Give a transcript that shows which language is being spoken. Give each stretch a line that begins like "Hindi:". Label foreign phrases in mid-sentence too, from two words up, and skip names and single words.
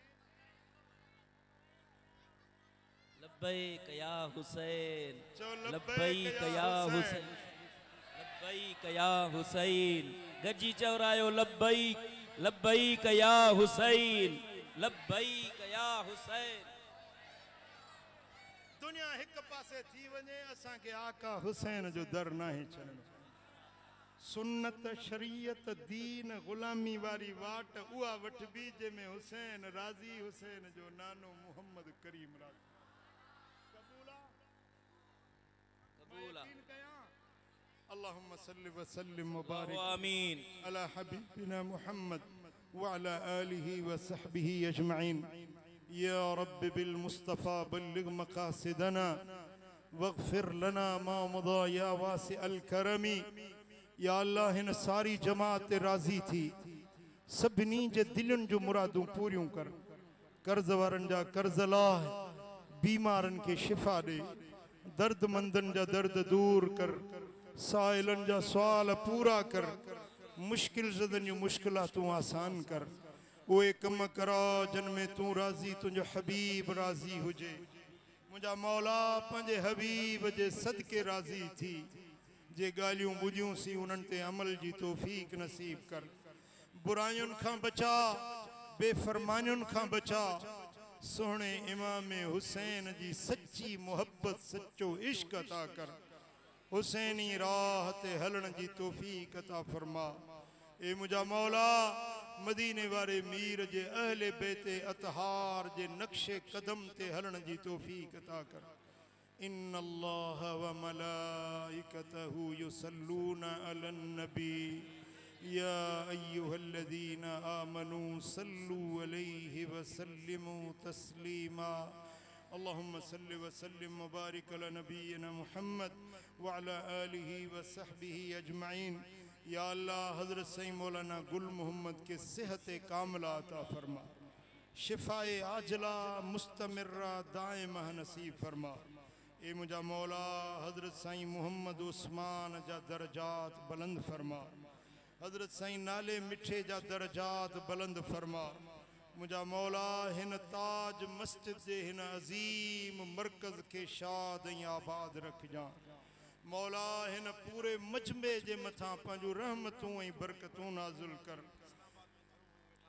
Arabic: لبيك يا حسين
Sindhi: चओ
Arabic: لبيك يا حسين لبيك يا حسين
Sindhi: गजी चवरायो
Arabic: لبيك لبيك يا حسين لبيك يا حسين लब्बैक या हुसैन
Sindhi: दुनिया एक पासे थी वने असा के आका हुसैन जो दर नाहे छड़न सुन्नत शरीयत दीन गुलामी वारी वाट उआ वठबी जे में हुसैन राजी हुसैन जो नानो मोहम्मद करीम राजी कबूला कबूला
Arabic: اللهم صل وسلم وبارك آمين على حبيبنا محمد وعلى آله وصحبه أجمعين يا رب بالمصطفى بلغ مقاصدنا واغفر لنا ما مضى يا واسع الكرم يا الله
Sindhi: इन सारी जमात ते राज़ी थी सभिनी जे दिलनि जो मुरादूं पूरियूं कर कर्ज वारनि जा कर्ज लाह बीमारनि खे शिफ़ा ॾे दर्दमंदनि जा दर्द दूर कर साइलनि जा सुवाल पूरा कर मुश्किल ज़दनि जूं मुश्किलातूं आसान कर उहे कम करा जिन में तूं राज़ी तुंहिंजो हबीब राज़ी हुजे मुंहिंजा मौला पंहिंजे हबीब जे सदके राज़ी थी जे ॻाल्हियूं ॿुधियूं सी उन्हनि ते अमल जी तौफ़ीक़ नसीब कर बुरायुनि खां बचा बेफ़रमानियुनि खां बचा सोहणे इमाम हुसैन जी सच्ची मोहब्बत सच्चो इश्क अता कर हुसैनी राह ते हलण जी तौफ़ीक़ अता फरमा ए मुंहिंजा मौला मदीने वारे मीर जे अहले बैते अतहार जे नक्शे कदम ते हलण जी तौफ़ीक़ अता कर
Arabic: إن الله وملائكته يصلون على النبي يا أيها الذين آمنوا صلوا عليه وسلموا تسليما اللهم صل وسلم وبارك على نبينا محمد وعلى آله و صحبه أجمعين
Sindhi: या अल्लाह हज़रत सईद मौलाना गुल मोहम्मद के सेहत कामिला अता फरमा शिफ़ाए आजला
Arabic: مستمرة دائمة
Sindhi: नसीब फरमा ए मुझा मौला हज़रत साईं मोहम्मद उस्मान जा दर्जात बुलंद फरमा हज़रत साईं नाले मिठे जा दर्जात बुलंद फरमा मुझा मौला हिन ताज मस्जिद जे हिन अज़ीम मरकज़ के शाद ऐं आबाद रखजा मौला हिन पूरे मजमे जे मथा पंहिंजूं रहमतूं ऐं बरकतूं नाज़िल कर